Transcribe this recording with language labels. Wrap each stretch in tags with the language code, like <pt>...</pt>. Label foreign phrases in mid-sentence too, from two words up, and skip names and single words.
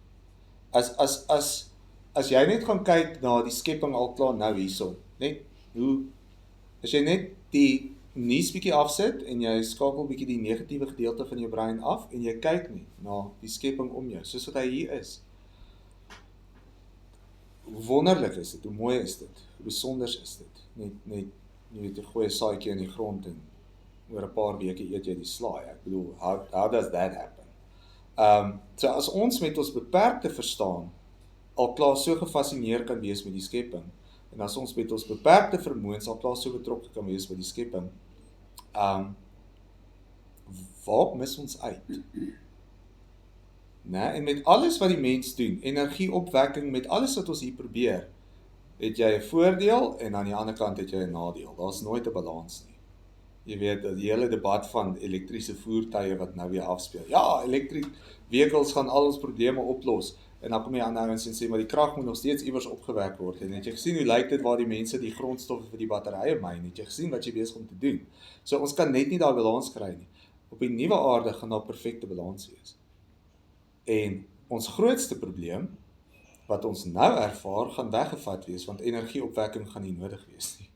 <af>As jy net gaan kyk na die skepping al klaar nou hierso, as jy net die nuus bietjie afsit en jy skakel bietjie die negatiewe gedeelte van jou brein af en jy kyk nie na die skepping om jou, soos wat hy hier is. Hoe wonderlik is dit, hoe mooi is dit, hoe besonders is dit, net jy gooi 'n saadjie in die grond en oor 'n paar weke eet jy die slaai. Ek bedoel,</af> <en>how does that happen?</en> <af>So as ons met ons beperkte verstaan al klaar so gefascineer kan wees met die skepping, en as ons met ons beperkte vermoëns al klaar so betrokke kan wees met die skepping, waar mis ons uit? En met alles wat die mens doen, energieopwekking, met alles wat ons hier probeer, het jy 'n voordeel en aan die ander kant het jy 'n nadeel. Daar's nooit 'n balans nie. Jy weet, die hele debat van elektriese voertuie wat nou weer afspeel. Ja,</af> <en>electric vehicles</en> <af>gaan al ons probleme oplos. En dan kom jy aan ouens en sê, maar die krag moet nog steeds iewers opgewek word. En het jy gesien hoe lyk dit waar die mense die grondstowwe vir die batterye myn? Het jy gesien wat jy besig om te doen? So ons kan net nie daai balans kry nie. Op die nuwe aarde gaan daar perfekte balans wees. En ons grootste probleem, wat ons nou ervaar, gaan weggevat wees, want energieopwekking gaan nie nodig wees nie.</af>